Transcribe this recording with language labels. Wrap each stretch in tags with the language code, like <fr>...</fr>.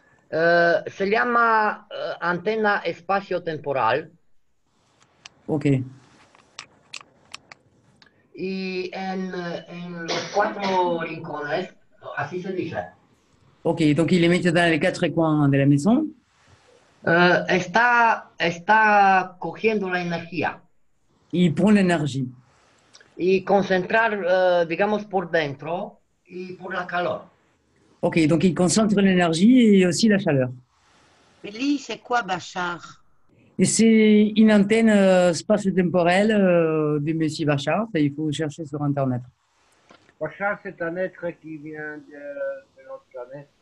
<es>Se llama antena espacio-temporal. Ok. Y en los 4 rincones, así se dice.</es> <fr>Ok, donc il les met dans les quatre coins de la maison.</fr> <es>Está cogiendo la energía</es> <fr>Il prend l'énergie.</fr> <es>y concentrar, digamos, por dentro y por la calor.</es> <fr>Ok, donc il concentre l'énergie et aussi la chaleur. Eli, c'est quoi Bachar? Et c'est une antenne spatio-temporelle de Monsieur Bachar. Il faut chercher sur Internet. Bachar, c'est un être qui vient de notre planète.</fr>